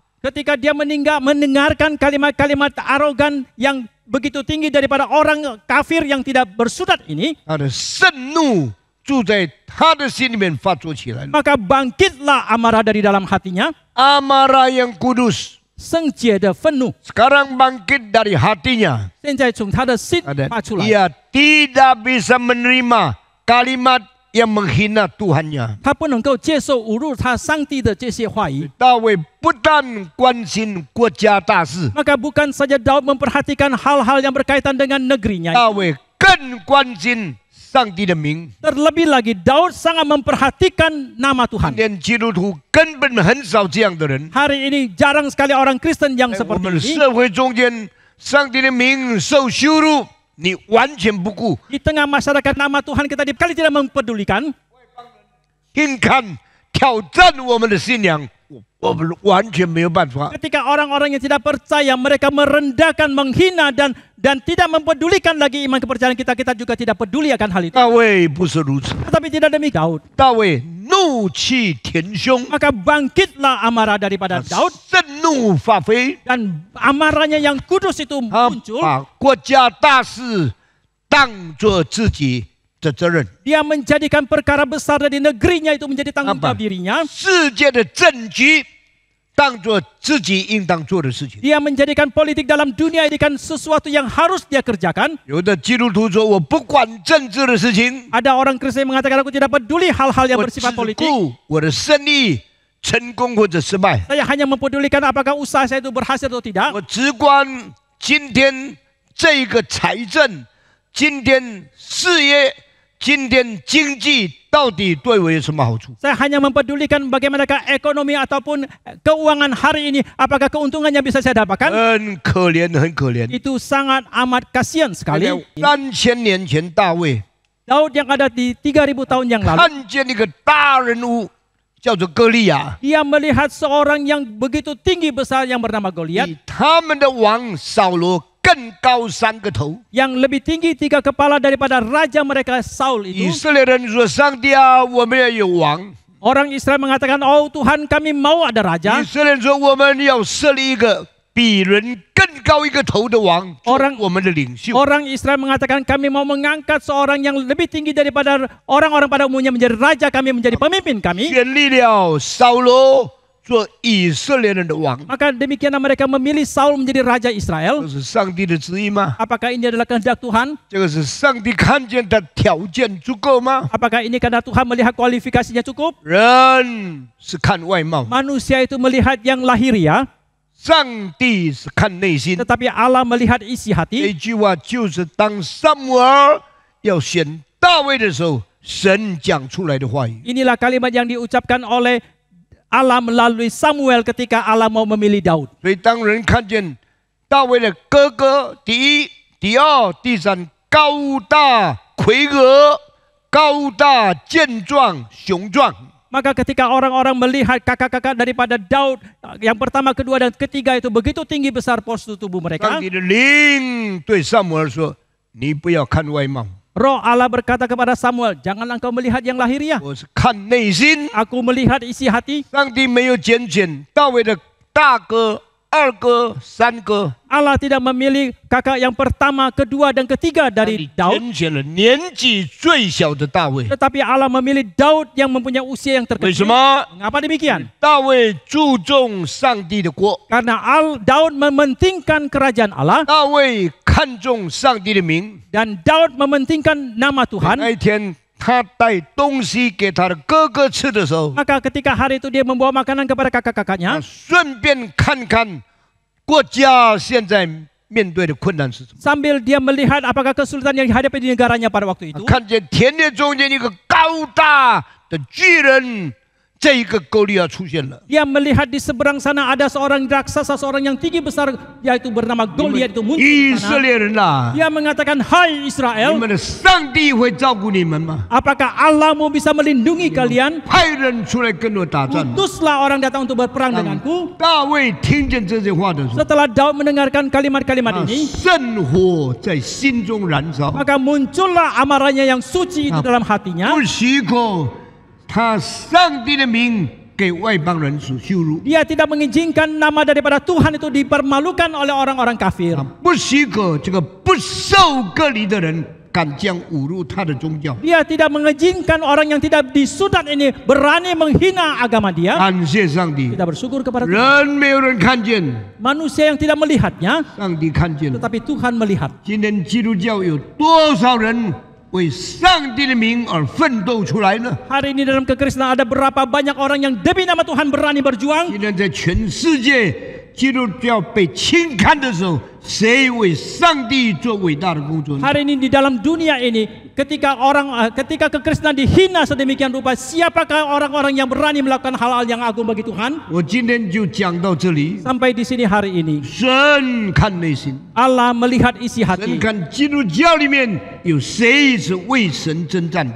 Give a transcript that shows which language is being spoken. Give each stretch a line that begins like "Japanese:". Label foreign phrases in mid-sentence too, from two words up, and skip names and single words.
Indonesian: Ketika dia mendengarkan kalimat-kalimat arogan yang begitu tinggi daripada orang kafir yang tidak bersudat ini,
Chinese: 他的盛怒住在他的心里面发作起来了。
Indonesian: maka bangkitlah amarah dari dalam hatinya, amarah yang kudus
Chinese: 圣洁的愤怒，
Indonesian: sekarang bangkit dari hatinya.
Chinese: 现在从他的心
Indonesian: Ada,
Chinese: 发出来。
Indonesian: ia tidak bisa menerima kalimat yang menghina Tuhannya.
Chinese: 他不能够接受侮辱他上帝的这些话语，大卫不但关心国家大事，
Indonesian: maka bukan saja Daud memperhatikan hal-hal yang berkaitan dengan negerinya,
Chinese: 大卫更关心上帝的名。
Indonesian: terlebih lagi Daud sangat memperhatikan nama
Chinese: 今
Indonesian: Tuhan.
Chinese: 天基督徒根本很少这样的人，
Indonesian: Hari ini jarang sekali orang Kristen yang
Chinese: 在我
Indonesian: seperti
Chinese: 们的
Indonesian: ini.
Chinese: 社会中间，上帝的名受羞辱，你完全不顾，
Indonesian: Di tengah masyarakat nama Tuhan kita sekali tidak mempedulikan.
Chinese: 硬看挑战我们的信仰，我们完全没有办法。
Indonesian: Ketika orang-orang yang tidak percaya, mereka merendahkan, menghina dan tidak mempedulikan lagi iman kepercayaan kita, kita juga tidak peduli akan hal itu.
Chinese: 大卫不是如此，
Indonesian: Tetapi tidak demikian Daud.
Chinese: 大卫怒气填胸，
Indonesian: Maka bangkitlah amarah daripada Daud
Chinese: 盛怒发飞，
Indonesian: dan amarahnya yang kudus itu
Chinese: 他
Indonesian: muncul.
Chinese: 把国家大事当作自己的责任，
Indonesian: Dia menjadikan perkara besar dari negerinya itu menjadi tanggung jawab dirinya.
Chinese: 世界的政局当作自己应当做的事情。
Indonesian: Dia menjadikan politik dalam dunia ini kan sesuatu yang harus dia kerjakan.
Chinese: 有的基督徒说：“我不管政治的事情，
Indonesian: Ada orang Kristen yang mengatakan aku tidak peduli hal-hal yang
Chinese: 我只
Indonesian: bersifat politik.
Chinese: 顾我的生意成功或者失败，
Indonesian: Saya hanya mempedulikan apakah usaha saya itu berhasil atau tidak.
Chinese: 我只管今天这个财政，今天事业，今天经济到底对我有什么好处？
Indonesian: Saya hanya mempedulikan bagaimanakah ekonomi ataupun keuangan hari ini, apakah keuntungannya bisa saya dapatkan.
Chinese: 很可怜，很可怜。
Indonesian: Itu sangat amat kasihan sekali.
Chinese: 3000 年前，大卫
Indonesian: Daud yang ada di 3000 tahun yang lalu,
Chinese: 看见一个大人物，叫做歌利亚，
Indonesian: dia melihat seorang yang begitu tinggi besar yang bernama Goliat,
Chinese: 比他们的王扫罗更高3个头。
Indonesian: yang lebih tinggi 3 kepala daripada raja mereka Saul
Chinese: 以
Indonesian: itu.
Chinese: 色列人说：“上帝啊，我们要有王。”
Indonesian: Orang Israel mengatakan, oh Tuhan kami mau ada
Chinese: 以
Indonesian: raja.
Chinese: 色列人说：“我们要设立一个比人更高1个头的王，做
Indonesian: Orang-
Chinese: 我们的领袖。”
Indonesian: Orang Israel mengatakan kami mau mengangkat seorang yang lebih tinggi daripada orang-orang pada umumnya menjadi raja kami, menjadi pemimpin kami.
Chinese: 选立了扫罗做以色列人的王，
Indonesian: Maka demikianlah mereka memilih Saul menjadi raja Israel.
Chinese: 这是上帝的旨意吗？
Indonesian: Apakah ini adalah kehendak Tuhan?
Chinese: 这个是上帝看见他条件足够吗？
Indonesian: Apakah ini karena Tuhan melihat kualifikasinya cukup?
Chinese: 人是看外貌，
Indonesian: Manusia itu melihat yang lahiriah,
Chinese: 上帝是看内心。
Indonesian: tetapi Allah melihat isi
Chinese: 这
Indonesian: hati.
Chinese: 句话就是当撒母耳要选大卫的时候，神讲出来的话语。
Indonesian: Inilah kalimat yang diucapkan oleh Allah melalui Samuel ketika Allah mau memilih Daud.
Chinese: 所以当人看见大卫的哥哥，第一、第二、第三，高大魁梧、高大健壮、雄壮，
Indonesian: Maka ketika orang-orang melihat kakak-kakak daripada Daud, yang pertama, kedua, dan ketiga itu begitu tinggi besar postur tubuh
Chinese: 上
Indonesian: mereka,
Chinese: 帝的灵对撒母耳说：“你不要看外貌，
Indonesian: Roh Allah berkata kepada Samuel, janganlah engkau melihat yang lahiriah.
Chinese: 我是看内心。
Indonesian: Aku melihat isi hati. ”
Chinese: 上帝没有拣选大卫的大哥、二哥、三哥，
Indonesian: Allah tidak memilih kakak yang pertama, kedua, dan ketiga dari
Chinese: 你
Indonesian: Daud.
Chinese: 拣选了年纪最小的大卫。
Indonesian: Tetapi Allah memilih Daud yang mempunyai usia yang
Chinese: 为什
Indonesian: terkecil.
Chinese: 么？
Indonesian: Mengapa demikian?
Chinese: 大卫注重上帝的国，
Indonesian: Karena Daud mementingkan kerajaan Allah
Chinese: 大卫看重上帝的名。
Indonesian: dan Daud mementingkan nama
Chinese: 那
Indonesian: Tuhan.
Chinese: 一天，他带东西给他的哥哥吃的时候，
Indonesian: Maka ketika hari itu dia membawa makanan kepada
Chinese: 他
Indonesian: kakak-kakaknya,
Chinese: 顺便看看国家现在面对的困难是什么。
Indonesian: sambil dia melihat apakah kesulitan yang dihadapi di negaranya pada waktu itu.
Chinese: 看见田野中间一个高大的巨人， 这一个歌利亚出现了。
Indonesian: Dia melihat di seberang sana ada seorang raksasa, seorang yang tinggi besar, yaitu bernama Goliat itu muncul
Chinese: 以
Indonesian: di
Chinese: 色
Indonesian: sana.
Chinese: 列人呐、
Indonesian: Dia mengatakan, Hai
Chinese: 你
Indonesian: Israel,
Chinese: 们的上帝会照顾你们吗？
Indonesian: apakah Allahmu bisa melindungi kalian?
Chinese: 派人出来跟我打仗吗。
Indonesian: Utuslah orang datang untuk berperang denganku.
Chinese: 大卫听见这些话的时候，
Indonesian: Setelah Daud mendengarkan kalimat-kalimat ini,
Chinese: 圣火在心中燃烧，
Indonesian: maka muncullah amarahnya yang suci itu dalam hatinya.
Chinese: 不许可他上帝的名给外邦人所羞辱，
Indonesian: Dia tidak mengizinkan nama daripada Tuhan itu dipermalukan oleh orang-orang kafir.
Chinese: 不许可这个不受割礼的人敢将侮辱他的宗教。
Indonesian: Dia tidak mengizinkan orang yang tidak disudat ini berani menghina agama dia.
Chinese: 感谢上帝，
Indonesian: Kita bersyukur kepada Tuhan.
Chinese: 人没有人看见，
Indonesian: Manusia yang tidak melihatnya,
Chinese: 上帝看见了。
Indonesian: tetapi Tuhan melihat.
Chinese: 今天基督教有多少人为上帝的名而奋斗出来呢？
Indonesian: Hari ini dalam kekristenan ada berapa banyak orang yang demi nama Tuhan berani berjuang.
Chinese: 今天在全世界基督教被轻看的时候，谁为上帝做伟大的工作呢？
Indonesian: Hari ini di dalam dunia ini, ketika kekristenan dihina sedemikian rupa, siapakah orang-orang yang berani melakukan hal-hal yang agung bagi Tuhan?
Chinese: 我今天就讲到这里。
Indonesian: Sampai di sini hari ini,
Chinese: 神看内心，
Indonesian: Allah melihat isi
Chinese: 神
Indonesian: hati.
Chinese: 看基督教里面有谁是为神征战的，